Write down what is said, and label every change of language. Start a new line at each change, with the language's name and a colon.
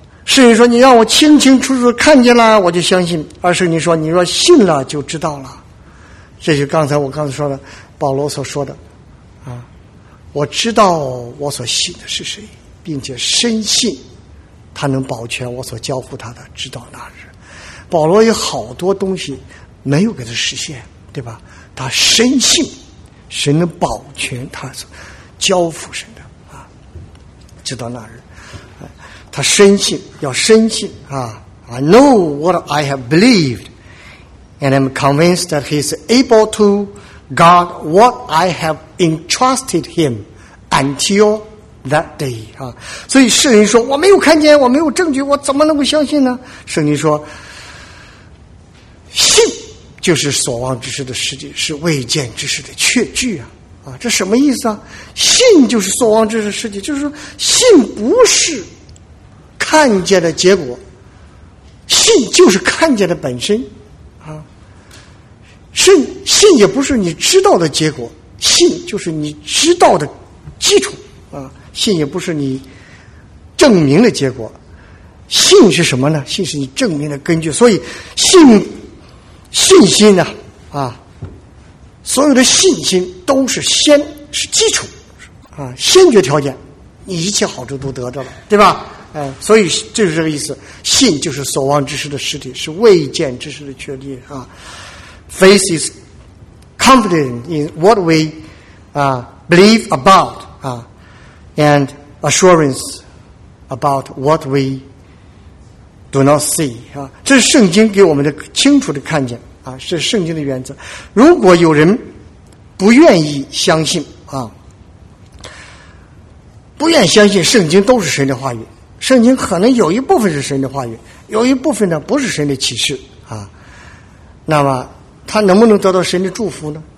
Chinese: 圣经说你让我清清楚楚看见了，我就相信；而圣经说你若信了就知道了，这就刚才我刚才说的保罗所说的啊，我知道我所信的是谁，并且深信他能保全我所交付他的，直到那日。保罗有好多东西没有给他实现，对吧？他深信神能保全他所交付神的啊，直到那日。
English: 他深信，要深信啊 ！ I know what I have believed, and I'm convinced that he is able to guard what I have entrusted him until.
Chinese: That day 啊，所以圣经说我没有看见，我没有证据，我怎么能够相信呢？圣经说，信就是所望之事的实际，是未见之事的确据啊！啊，这什么意思啊？信就是所望之事的实际，就是说信不是看见的结果，信就是看见的本身啊。信也不是你知道的结果，信就是你知道的基础啊。信也不是你证明的结果，信是什么呢？信是你证明的根据。所以信心呢、所有的信心都是先是基础啊，先决条件，你一切好处都得着了，对吧？所以这是这个意思，信就是所望之事的实体，是未见之事的确立啊。
English: Faith is confident in what we believe about and assurance about what we do not see 啊，这是圣经给我们的清楚的看见啊，是圣经的原则。
Chinese: 如果有人不愿意相信啊，不愿意相信圣经都是神的话语，圣经可能有一部分是神的话语，有一部分呢不是神的启示啊，那么他能不能得到神的祝福呢？